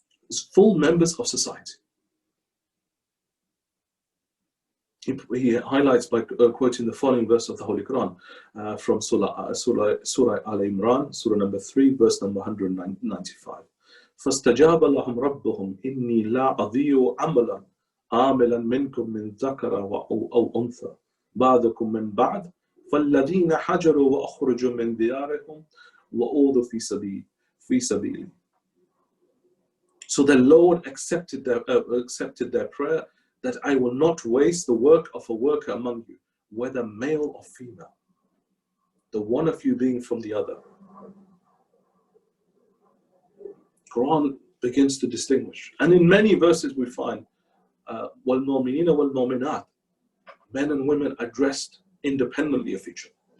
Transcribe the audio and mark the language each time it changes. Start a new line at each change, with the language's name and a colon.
English: As full members of society. He highlights by quoting the following verse of the Holy Quran from Surah Al-Imran, Surah number 3, verse number 195.
Arabic: فَاسْتَجَابَ لَهُمْ رَبُّهُمْ إِنِّي لَا أَضِيعُ عَمَلًا عَامِلًا مِنْكُمْ مِنْ ذَكَرَ أَوْ أُنْثَى بعضكم من بعض فالذين حجروا وأخرجوا من ديارهم وأوذوا في سبيلي.
English: So the Lord accepted their prayer, that I will not waste the work of a worker among you, whether male or female, the one of you being from the other. Quran begins to distinguish, and in many verses we find
Arabic: وَالْمُؤْمِنِينَ وَالْمُؤْمِنَاتِ,
English: men and women addressed independently of each other.